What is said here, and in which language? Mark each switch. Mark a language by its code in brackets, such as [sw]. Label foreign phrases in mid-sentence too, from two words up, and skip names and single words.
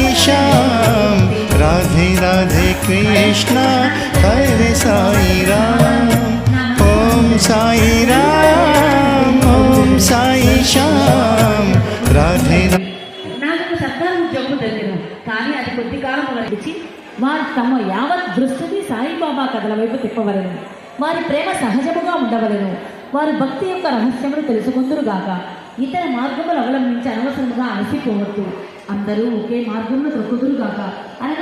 [hi] श्याम राधे राधे कृष्णा हरे साई राम ओम साई राम ओम साई श्याम राधे [te] నాకు సర్కారు ఉద్యోగం తెలియదు కానీ అది కొద్ది కాలం వరకు వారు తమ యావత్ దృష్టిని సాయిబాబా కథల వైపు తిప్పవలను వారి ప్రేమ సహజముగా ఉండవలను వారి భక్తి యొక్క రహస్యమును తెలుసుకుందురుగాక ఇతర మార్గములు అవలంబించి అనవసరంగా అలసిపోవద్దు అందరూ ఒకే మార్గంలో తొక్కుదురుగాక అనగా